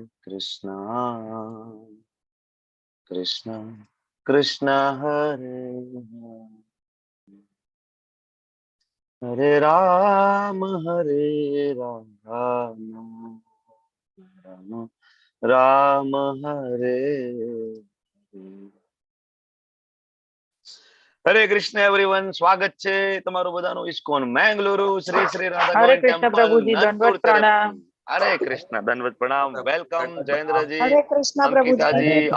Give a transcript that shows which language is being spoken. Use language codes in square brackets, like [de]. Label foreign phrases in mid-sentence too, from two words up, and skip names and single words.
[gu] Krishna Krishna Krishna Hare Hare Hare Rama Rama Rama Hare હરે કૃષ્ણ એવરીવન, સ્વાગત છે તમારું બધાનું ઇસ્કોન મેંગલુરુ શ્રી શ્રી રાધા હરે ગોવિંદ કૃષ્ણ ટેમ્પલ પ્રભુજી, નંદુર દંડવત પ્રણામ. તરફથી હરે કૃષ્ણ દંડવત પ્રણામ. વેલકમ જયેન્દ્રજી, હરે કૃષ્ણ પ્રભુજી. અંકિતાજી, હરે